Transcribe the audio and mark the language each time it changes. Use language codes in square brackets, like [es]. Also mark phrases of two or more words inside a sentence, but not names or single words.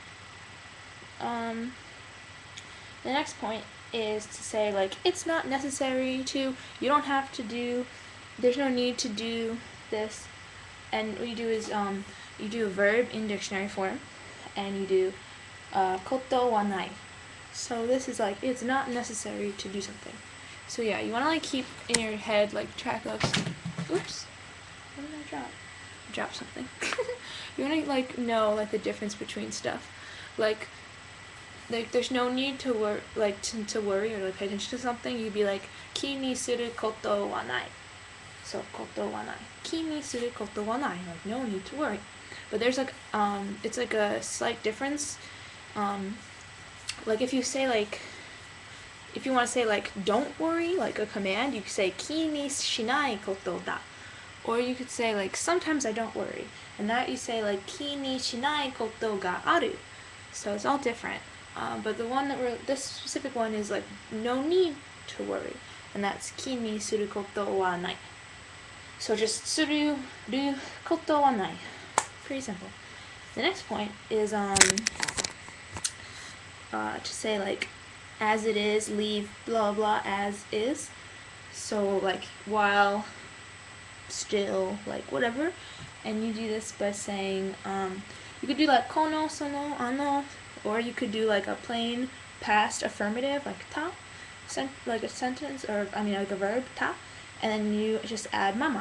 [en] The next point is to say like, it's not necessary to, you don't have to do, there's no need to do this. And what you do is, you do a verb in dictionary form, and you do, [ja] ことはない. [en] So this is like, it's not necessary to do something. So yeah, you want to like keep in your head like track of, oops, what did I drop? I dropped something. You want to like know like the difference between stuff. Like there's no need to worry to worry or like pay attention to something. You'd be like, [ja] 気にすることはない. So ことはない. 気にすることはない. [en] Like no need to worry. But there's like it's like a slight difference. Like if you say like, if you want to say like don't worry, like a command, you could say [ja] 気にしないことだ. [en] Or you could say like sometimes I don't worry. And that you say like [ja] 気にしないことがある. [en] So it's all different. But the one that this specific one is like no need to worry. And that's [ja] 気にすることはない. [en] So just [ja] するることはない. [en] Pretty simple. The next point is to say like as it is, leave blah blah as is. So like while, still, like whatever. And you do this by saying, you could do like [ja] この、その、あの, [en] or you could do like a plain past affirmative, like ta, like a sentence, or I mean like a verb, ta, and then you just add mama.